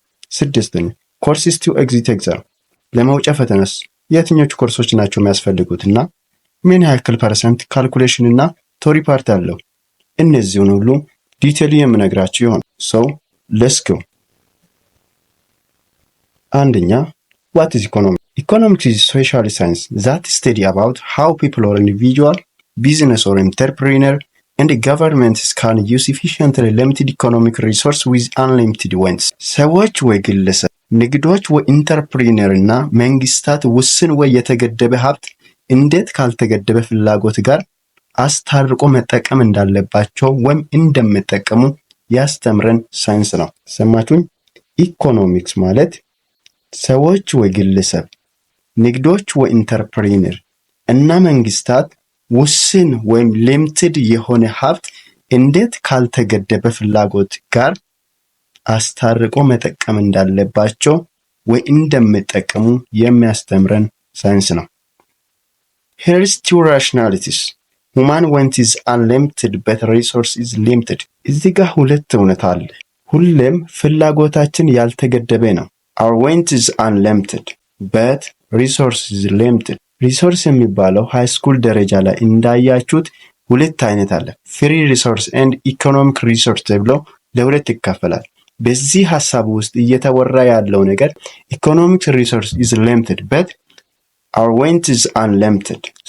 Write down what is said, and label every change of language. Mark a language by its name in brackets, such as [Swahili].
[Amharic] ስድስተኛ ኮርስስ ቱ ኤግዚት ኤግዛም፣ ለመውጫ ፈተናስ የትኞቹ ኮርሶች ናቸው የሚያስፈልጉትና ምን ያክል ፐርሰንት ካልኩሌሽን እና ቶሪ ፓርት አለው? እነዚህን ሁሉ ዲቴይል የምነግራችሁ ይሆናል። ሌትስ ጎ። አንደኛ [English] what is economics? Economics is social science that study about how people or individual, business or entrepreneur and governments can use efficiently limited economic resource with unlimited ones. [Amharic] ሰዎች ወይ ግለሰብ፣ ንግዶች ወይ ኢንተርፕሪነር እና መንግስታት ውስን ወይ የተገደበ ሀብት እንዴት ካልተገደበ ፍላጎት ጋር አስታርቆ መጠቀም እንዳለባቸው ወይም እንደሚጠቀሙ ያስተምረን ሳይንስ ነው። ሰማችሁኝ? ኢኮኖሚክስ ማለት ሰዎች ወይ ግለሰብ፣ ንግዶች ወይ ኢንተርፕሪነር እና መንግስታት ውስን ወይም ሊሚትድ የሆነ ሀብት እንዴት ካልተገደበ ፍላጎት ጋር አስታርቆ መጠቀም እንዳለባቸው ወይ እንደሚጠቀሙ የሚያስተምረን ሳይንስ ነው። [English] Here's 2 rationalities. Human want is unlimited but resource is limited. [Amharic] እዚህ ጋር 2 እውነት አለ። ሁሌም ፍላጎታችን ያልተገደበ ነው። [English] Our want is unlimited but resource is limited. [Amharic] ሪሶርስ የሚባለው ሃይ ስኩል ደረጃ ላይ እንዳያችሁት 2 አይነት አለ። ፍሪ ሪሶርስ ኤንድ ኢኮኖሚክ ሪሶርስ ተብሎ ለ2 ይከፈላል። በዚህ ሐሳብ ውስጥ እየተወራ ያለው ነገር ኢኮኖሚክ ሪሶርስ [English] is limited but our want is unlimited.